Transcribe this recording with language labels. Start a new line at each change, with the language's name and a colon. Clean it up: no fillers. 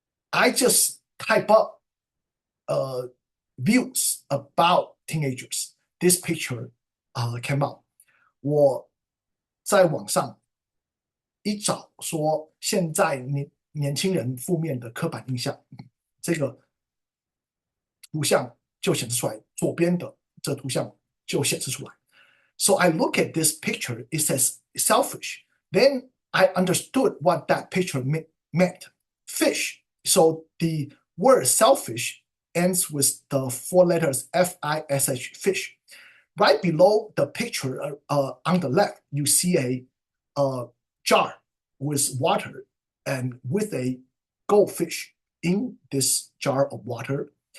English: I just type up views about teenagers. This picture came out.
Chinese: 我在网上一找说现在年轻人负面的刻板印象，这个图像就显示出来，左边的这图像就显示出来。
English: So I look at this picture, it says selfish. Then I understood what that picture meant. Fish. So the word selfish ends with the 4 letters F-I-S-H, fish. Right below the picture on the left, you see a jar with water and with a goldfish in this jar of water.